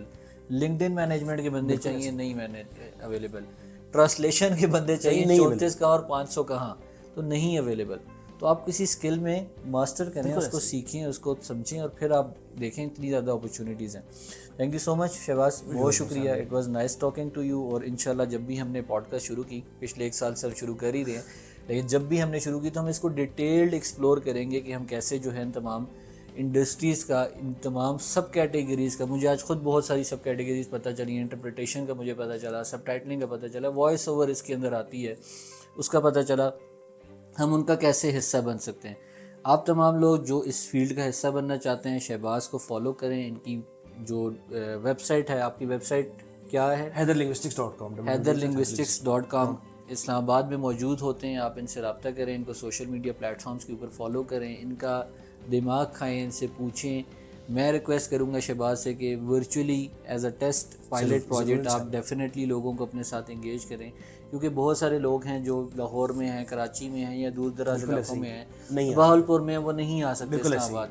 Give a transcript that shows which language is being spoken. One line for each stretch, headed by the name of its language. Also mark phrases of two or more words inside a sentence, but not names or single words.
Urdu: لنکڈن مینجمنٹ کے بندے چاہیے, نہیں اویلیبل. ٹرانسلیشن کے بندے چاہیے, 34 کہاں اور 500 کہاں, تو نہیں اویلیبل. تو آپ کسی اسکل میں ماسٹر کریں, اس کو سیکھیں, اس کو سمجھیں, اور پھر آپ دیکھیں اتنی زیادہ اپرچونیٹیز ہیں.
English: thank you so much
Urdu: شہباز, بہت شکریہ.
English: It was nice talking to you.
Urdu: اور انشاءاللہ جب بھی ہم نے پوڈ کاسٹ شروع کی, پچھلے 1 سال سے اب شروع کر ہی رہے ہیں, لیکن جب بھی ہم نے شروع کی تو ہم اس کو
English: detailed explore
Urdu: کریں گے کہ ہم کیسے جو ہے ان تمام انڈسٹریز کا, ان تمام
English: sub categories
Urdu: کا. مجھے آج خود بہت ساری
English: sub categories
Urdu: پتہ چلی, انٹرپریٹیشن کا مجھے پتہ چلا, سب ٹائٹلنگ کا پتہ چلا,
English: voice over
Urdu: اس کے اندر آتی ہے اس کا پتہ چلا, ہم ان کا کیسے حصہ بن سکتے ہیں. آپ تمام لوگ جو اس فیلڈ کا حصہ بننا چاہتے ہیں, شہباز کو فالو کریں. ان کی جو ویب سائٹ ہے, آپ کی ویب سائٹ کیا ہے؟ hyderlinguistics.com. hyderlinguistics.com. اسلام آباد میں موجود ہوتے ہیں. آپ ان سے رابطہ کریں, ان کو
English: social media platforms
Urdu: کے اوپر فالو کریں, ان کا دماغ کھائیں, ان سے پوچھیں. میں ریکویسٹ کروں گا شہباز سے کہ
English: virtually as a test pilot project
Urdu: آپ ڈیفینیٹلی لوگوں کو اپنے ساتھ انگیج کریں, کیونکہ بہت سارے لوگ ہیں جو لاہور میں ہیں, کراچی میں ہیں, یا دور دراز علاقوں میں ہیں, بہاولپور میں, وہ نہیں آ سکتے اسلام آباد.